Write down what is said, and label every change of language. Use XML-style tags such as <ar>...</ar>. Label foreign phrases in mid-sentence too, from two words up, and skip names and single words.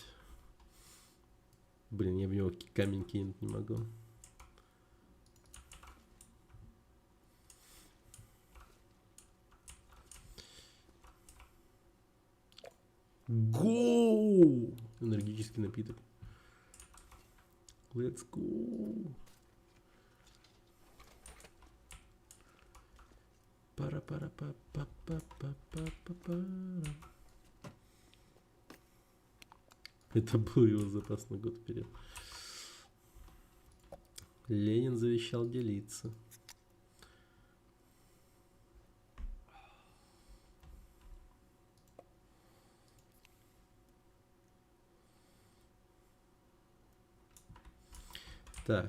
<ru>Блин, я в него камень кинуть не могу. Go! Энергетический напиток.</ru> <en>Let's go! Пара-пара-па-па-па-па-па-па-пара.</en> <ru>Это был его запас на год вперед. Ленин завещал делиться. Так.</ru>